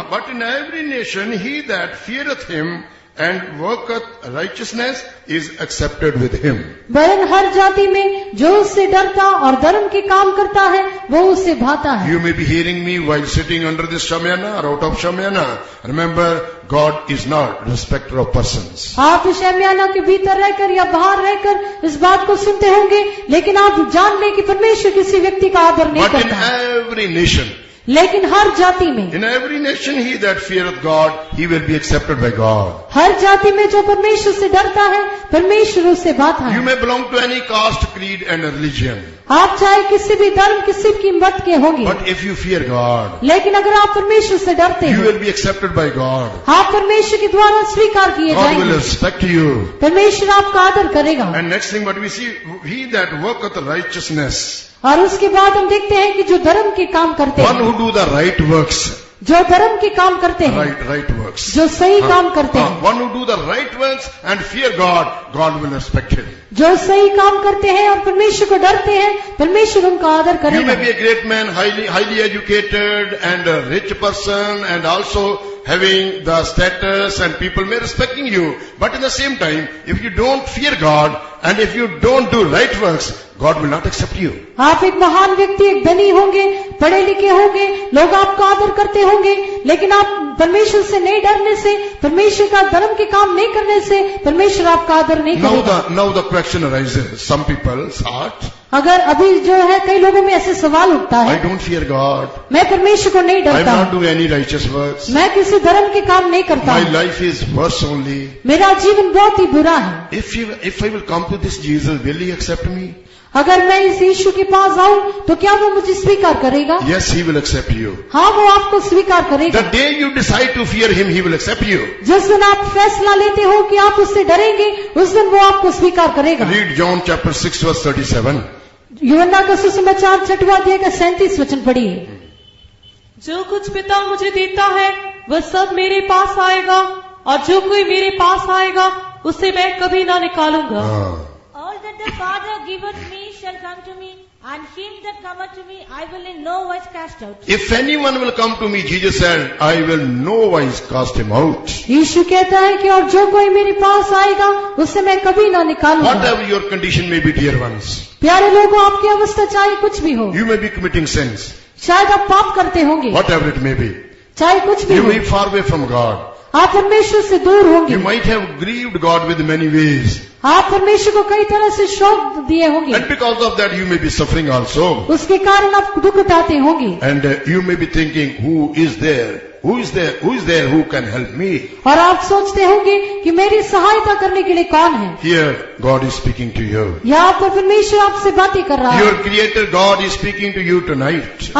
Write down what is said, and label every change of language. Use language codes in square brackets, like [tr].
[en] but in every nation, he that feareth him and worketh righteousness is accepted with him. [hi] वरन हर जाति में जो उससे डरता और धर्म के काम करता है, वो उससे भाता है। [en] You may be hearing me while sitting under this shamayana or out of shamayana. Remember, God is not respecter of persons. [hi] आप इस शमयाना के भीतर रहकर या बाहर रहकर इस बात को सुनते होंगे, लेकिन आप जान लें कि परमेश्वर किसी व्यक्ति का आदर नहीं [en] But in [hi] करता। [en] every nation, [hi] लेकिन हर जाति में, [en] in every nation, he that feareth God, he will be accepted by God. [hi] हर जाति में जो परमेश्वर से डरता है, परमेश्वर उससे भाता [en] You [hi] है। [en] may belong to any caste, creed and religion. [hi] आप चाहे किसी भी धर्म, किसी की मत के होंगे, [en] But if you fear God, [hi] लेकिन अगर आप परमेश्वर से डरते [en] you [hi] हैं, [en] will be accepted by God. [hi] आप परमेश्वर के द्वारा स्वीकार किए [en] God will [hi] जाएंगे। [en] respect you. [hi] परमेश्वर आपका आदर करेगा। [en] And next thing what we see, he that worketh righteousness, [hi] और उसके बाद हम देखते हैं कि जो धर्म के काम करते [en] one [hi] हैं, [en] who do the right works, [hi] जो धर्म के काम करते हैं, [en] right works. [hi] जो सही काम करते हैं, [en] One who do the right works and fear God, God will respect him. [hi] जो सही काम करते हैं और परमेश्वर को डरते हैं, परमेश्वर उनका आदर [en] You [hi] करेगा। [en] may be a great man, highly educated and a rich person and also having the status and people may respecting you. But in the same time, if you don't fear God and if you don't do right works, God will not accept you. [hi] आप एक महान व्यक्ति, एक धनी होंगे, पढ़े लिखे होंगे, लोग आपका आदर करते होंगे, लेकिन आप परमेश्वर से नहीं डरने से, परमेश्वर का धर्म के काम नहीं करने से, परमेश्वर आपका आदर नहीं करेगा। [en] Now the question arises. Some people's heart, [hi] अगर अभी जो है कई लोगों में ऐसे सवाल उठता [en] I [hi] है, [en] don't fear God. [hi] मैं परमेश्वर को नहीं [en] I will [hi] डरता, [en] not do any righteous works. [hi] मैं किसी धर्म के काम नहीं करता, [en] My life is worse only. [hi] मेरा जीवन बहुत ही बुरा है। [en] If I will come to this Jesus, will he accept me? [hi] अगर मैं इस यीशु के पास आऊं तो क्या वो मुझे स्वीकार करेगा? [en] Yes, he will accept you. [hi] हाँ, वो आपको स्वीकार करेगा। [en] The day you decide to fear him, he will accept you. [hi] जिस दिन आप फैसला लेते हो कि आप उससे डरेंगे, उस दिन वो आपको स्वीकार करेगा। [en] Read John chapter 6 verse 37. [hi] यूहन्ना का सुसमाचार 6वां अध्याय का 37 वचन पढ़िए। जो कुछ पिता मुझे देता है वह सब मेरे पास आएगा, और जो कोई मेरे पास आएगा उसे मैं कभी ना निकालूंगा। [en] All that the Father giveth me shall come to me, and him that cometh to me I will in no wise cast out. If anyone will come to me, Jesus said, I will no wise cast him out. [hi] यीशु कहता है कि और जो कोई मेरे पास आएगा उससे मैं कभी ना निकालूंगा। [en] Whatever your condition may be, dear ones, [hi] प्यारे लोगों, आपकी अवस्था चाहे कुछ भी हो, [en] you may be committing sins, [hi] शायद आप पाप करते होंगे, [en] whatever it may be. [hi] चाहे कुछ भी [en] You [hi] हो, [en] may be far away from God. [hi] आप परमेश्वर से दूर होंगे, [en] You might have grieved God with many ways. [hi] आप परमेश्वर को कई तरह से शोक दिए होंगे, [en] And because of that, you may be suffering also. [hi] उसके कारण आप दुख उठाते होंगे, [en] And you may be thinking, who is there? Who is there who can help me? [hi] और आप सोचते होंगे कि मेरी सहायता करने के लिए कौन है। [en] Here, God is speaking to you. [hi] यहाँ पर परमेश्वर आपसे बातें कर रहा है। [en] Your Creator God is speaking to you tonight.